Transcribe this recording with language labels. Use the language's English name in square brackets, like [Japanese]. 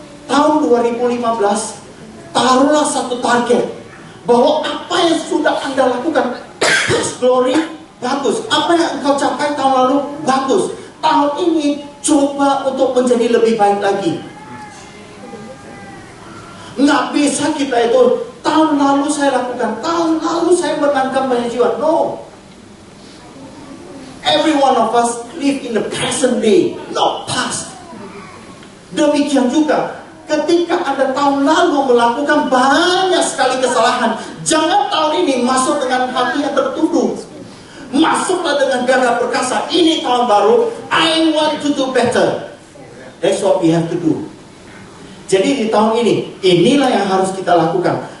[Indonesian] Tahun 2015, taruhlah satu target bahwa apa yang sudah Anda lakukan, glory, bagus. Apa yang engkau capai tahun lalu, bagus. Tahun ini coba untuk menjadi lebih baik lagi. Nggak bisa kita itu, tahun lalu saya lakukan, tahun lalu saya menangkap banyak jiwa. [English] No. Every one of us live in the present day, not past. [Indonesian] Demikian juga ketika Anda tahun lalu melakukan banyak sekali kesalahan, jangan tahun ini masuk dengan hati yang tertuduh. Masuklah dengan gagah perkasa. Ini tahun baru, [English] I want to do better. That's what we have to do. [Indonesian] Jadi di tahun ini, inilah yang harus kita lakukan.